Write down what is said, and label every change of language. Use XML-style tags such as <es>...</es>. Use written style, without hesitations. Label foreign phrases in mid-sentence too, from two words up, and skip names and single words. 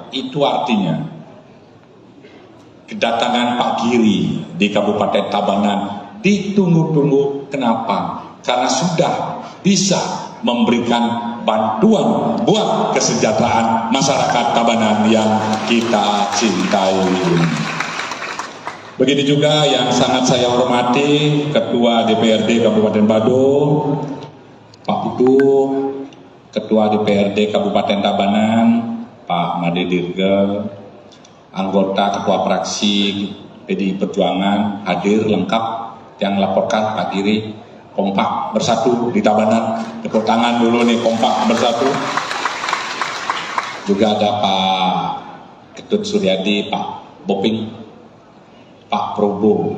<id>Itu artinya kedatangan Pak Giri di Kabupaten Tabanan ditunggu-tunggu. Kenapa? Karena sudah bisa memberikan bantuan buat kesejahteraan masyarakat Tabanan yang kita cintai. Begitu juga yang sangat saya hormati Ketua DPRD Kabupaten Badung, Pak Putu, Ketua DPRD Kabupaten Tabanan, Pak Made Dirga, anggota Ketua Fraksi PDI Perjuangan hadir lengkap, yang laporkan Pak Giri kompak bersatu di Tabanan. Tepuk tangan dulu nih, kompak bersatu. Juga ada Pak Ketut Suryadi, Pak Boping, Pak Probo.</id>